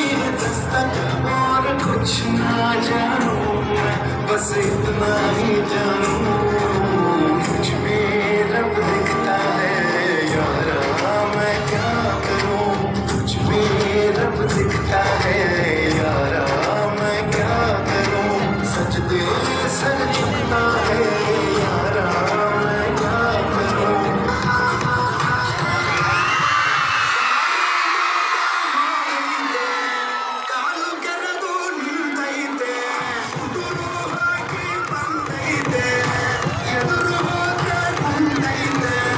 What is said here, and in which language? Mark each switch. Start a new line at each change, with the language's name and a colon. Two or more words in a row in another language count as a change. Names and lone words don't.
Hindi: दस्तक और कुछ ना जानू मैं बस इतना ही जानू मुझ में रब दिखता है यारा मैं क्या करूं मुझ में रब दिखता है यारा मैं क्या करूं सजदे सर झुकता है यारा मैं क्या करूं
Kannada: ಕಾಲು ಕೆರೆದು ನಿಂತೈತೆ ಉದುರು ಹಾಕಿ ಬಂದೈತೆ ಎದುರು ಹೋದ್ರೆ ಬಂದೈತೆ